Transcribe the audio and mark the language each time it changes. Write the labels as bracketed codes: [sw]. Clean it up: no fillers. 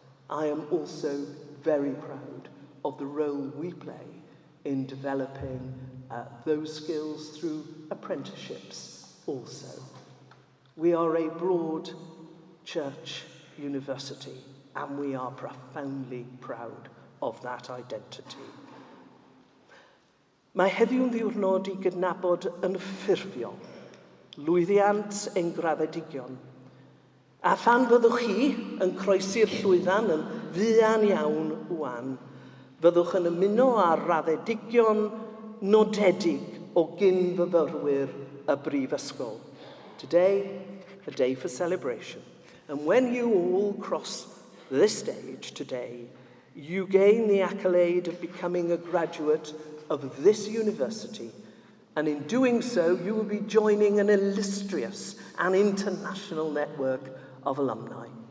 [en] I am also very proud of the role we play in developing those skills through apprenticeships also. We are a broad church university, and we are profoundly proud of that identity. [cy] Mae heddiw'n ddiwrnod i gydnabod yn ffurfiol lwyddiant ein graddedigion. A phan fyddwch chi yn croesi'r llwyddan yn fuan iawn wan, fyddwch yn ymuno â'r raddedigion nodedig o gynfyfyrwyr y brifysgol. [en] Today, a day for celebration. And when you all cross this stage today, you gain the accolade of becoming a graduate of this university. And in doing so, you will be joining an illustrious and international network of alumni.